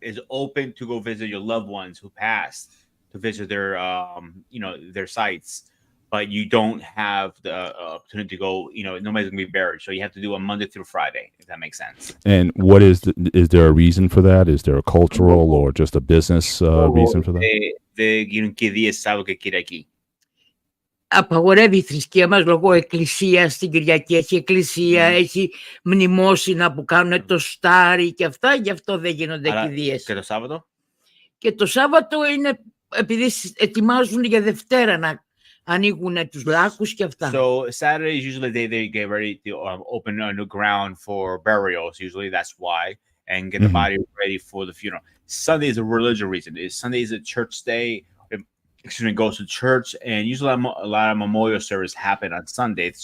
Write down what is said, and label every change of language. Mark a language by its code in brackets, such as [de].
[en] It's open to go visit your loved ones who passed, to visit their their sites, but you don't have the opportunity to go. Nobody's gonna be buried, so you have to do a Monday through Friday, if that makes sense. And what is there a reason for that? Is there a cultural or just a business reason for that? [el] Δεν γίνουν κηδείες Σάββατο και Κυριακή. Απαγορεύει η θρησκεία μας λόγω εκκλησία. Στην Κυριακή έχει εκκλησία, έχει μνημόσυνα που κάνουν το στάρι και αυτά, γι' αυτό δεν γίνονται κηδείες. Και το Σάββατο? Και το Σάββατο είναι επειδή ετοιμάζουν για Δευτέρα να ανοίγουν τους λάκους και αυτά. [en] So Saturday is usually they get ready to open a new ground for burials. Usually that's why, and get the body ready for the funeral. Sunday is a religious reason. Sunday is a church day. Student goes to church, and usually a lot of memorial service happen on Sundays.